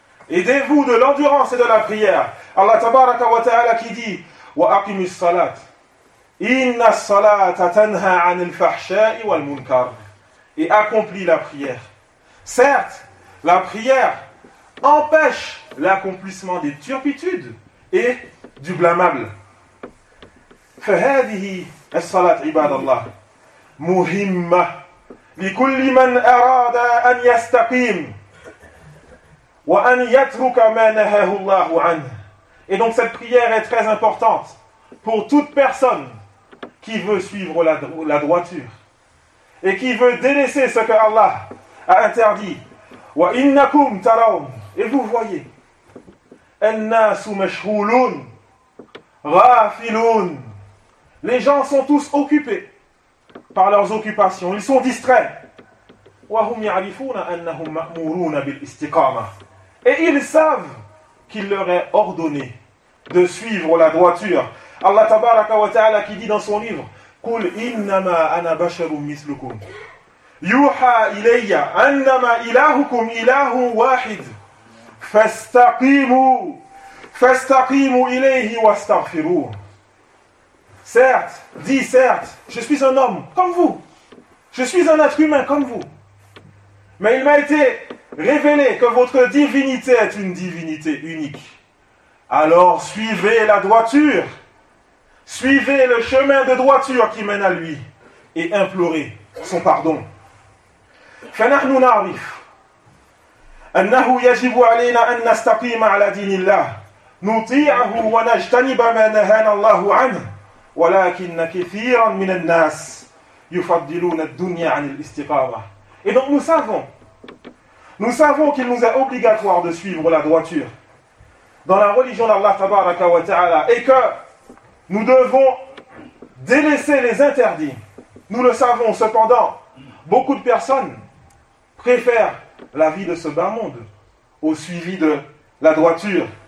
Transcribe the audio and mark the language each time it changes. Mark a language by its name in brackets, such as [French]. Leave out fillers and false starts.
[French] Aidez-vous de l'endurance et de la prière. Allah tabaraka wa ta'ala qui dit wa aqimis salat. [Arabic] Inna as-salata tanha 'anil fahsha'i wal munkar. [French] Et accomplis la prière. Certes, la prière empêche l'accomplissement des turpitudes et du blâmable. [Arabic] فهذه الصلاة عباد الله مهمة لكل من أراد أن يستقيم وأن يترك ما نهاه الله عنه. [French] Et donc cette prière est très importante pour toute personne qui veut suivre la droiture et qui veut délaisser ce que Allah a interdit. [Arabic] وَإِنَّكُمْ تَرَوْنَ. Et vous voyez, النَّاسُ مَشْهُولُونَ غَافِلُونَ. [French] Les gens sont tous occupés par leurs occupations, ils sont distraits. [Arabic] وَهُمْ يَعْرِفُونَ أَنَّهُمْ مَأْمُورُونَ بِالْإِسْتِقَامَةِ. [French] Et ils savent qu'il leur est ordonné de suivre la droiture. [Arabic] Allah tabaraka wa ta'ala qui dit dans son livre قُلْ إِنَّمَا أَنَا بَشَرٌ مِثْلُكُمْ يُوحَى إِلَيَّ أَنَّمَا إِلَهُكُمْ إِلَهٌ وَاحِدٌ فَاسْتَقِيمُوا إِلَيْهِ وَاسْتَغْفِرُوا. [French] Certes, dis certes, je suis un homme comme vous. Je suis un être humain comme vous. Mais il m'a été révélé que votre divinité est une divinité unique. Alors suivez la droiture. Suivez le chemin de droiture qui mène à lui et implorez son pardon. [Arabic] فَنَحْنُ نَعْرِفُ أَنَّهُ يَجِبُ عَلَيْنَا أَنْ نَسْتَقِيمَ عَلَى دِينِ اللَّهِ نُطِيعَهُ وَنَجْتَنِبَ مَا نَهَانَا اللَّهُ عَنْهُ وَلَكِنَّ كَثِيرًا مِنَ النَّاسِ يُفَضِّلُونَ الدُّنْيَا عَنِ الْإِسْتِقَامَةِ. Et donc nous savons, [French] Nous savons qu'il nous est obligatoire de suivre la droiture dans la religion d'Allah tabaraka wa ta'ala et que nous devons délaisser les interdits. Nous le savons, cependant, beaucoup de personnes préfèrent la vie de ce bas monde au suivi de la droiture.